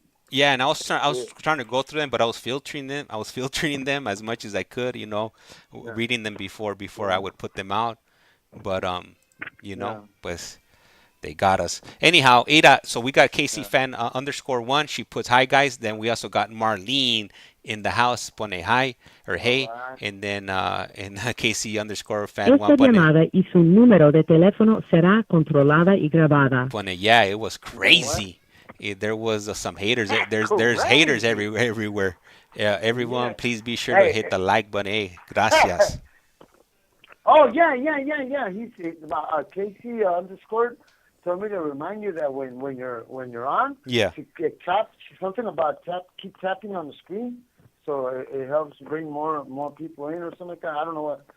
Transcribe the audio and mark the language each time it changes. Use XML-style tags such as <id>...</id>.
<en>Yeah, and I was trying to go through them, but I was filtering them as much as I could, you know, reading them before I would put them out. But you know, pues they got us. Anyhow, Ada, so we got KC fan _1. She puts hi guys. Then we also got Marlene in the house, pone hi or hey, and then and KC _fan 1</en> <es>Esta llamada y su número de teléfono será controlada y grabada.</es> <en>Pone yeah, it was crazy. There was some haters. There's haters everywhere. Yeah, everyone, please be sure to hit the like button. Hey, gracias. Oh yeah. He's KC _ told me to remind you that when you're on, something about keep tapping on the screen, so it helps bring more people in or something like that. I don't know what.</en>